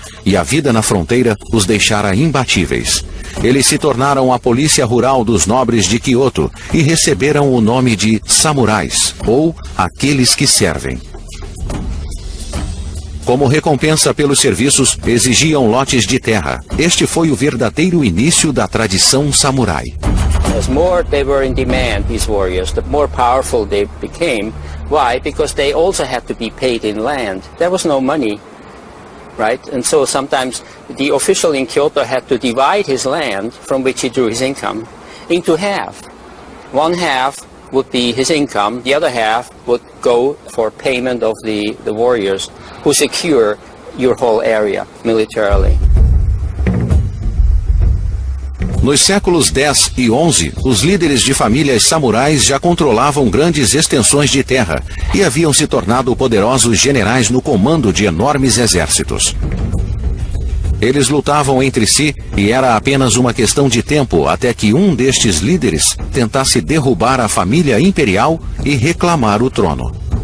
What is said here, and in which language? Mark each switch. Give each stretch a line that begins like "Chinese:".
Portuguese: E a vida na fronteira os deixara imbatíveis. Eles se tornaram a polícia rural dos nobres de Kyoto e receberam o nome de samurais, ou aqueles que servem. Como recompensa pelos serviços, exigiam lotes de terra. Este foi o verdadeiro início da tradição samurai.
English: As more they were in demand, these warriors, the more powerful they became. Why? Because they also had to be paid in land. There was no money, right? And so sometimes the official in Kyoto had to divide his land, from which he drew his income, into half. One half would be his income, the other half would go for payment of the warriors who secure your whole area militarily.
Portuguese: Nos séculos X e XI, os líderes de famílias samurais já controlavam grandes extensões de terra e haviam se tornado poderosos generais no comando de enormes exércitos. Eles lutavam entre si e era apenas uma questão de tempo até que um destes líderes tentasse derrubar a família imperial e reclamar o trono.